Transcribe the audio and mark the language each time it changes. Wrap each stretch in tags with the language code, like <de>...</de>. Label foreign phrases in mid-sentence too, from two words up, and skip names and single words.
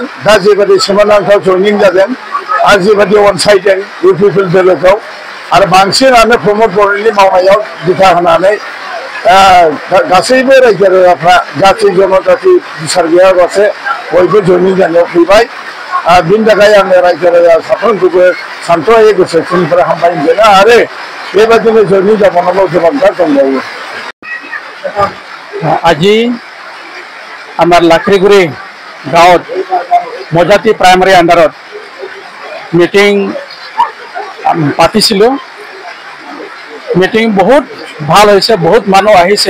<brx>दा जेबायदि सोमोनांथाव जयनिं जादों आरो जेबायदि अनसायदों इउपिपिएल दोलोखौ आरो बांसिनानो प्रमद बर'नि मावनायाव बिथा होनानै गासैबो रायजो राजाफ्रा जाथि जनजाति बिसार गैयालासे बयबो जयनिं जानायाव फैबाय। बिनि थाखाय आङो रायजो राजा साफ्रोमखौबो सानथ्र'हायै गोसो गोरबोनिफ्राय हामबाय होनो आरो बेबायदिनो जयनिं जाबावनांगौ गोबांथार दंबावो।</brx> <as>আজি আমার লাখরিগুড়ি গাঁৱত মজাতি প্ৰাইমাৰী আণ্ডাৰত মিটিং পাতিছিলোঁ। মিটিং বহুত ভাল হৈছে, বহুত মানুহ আহিছে।</as>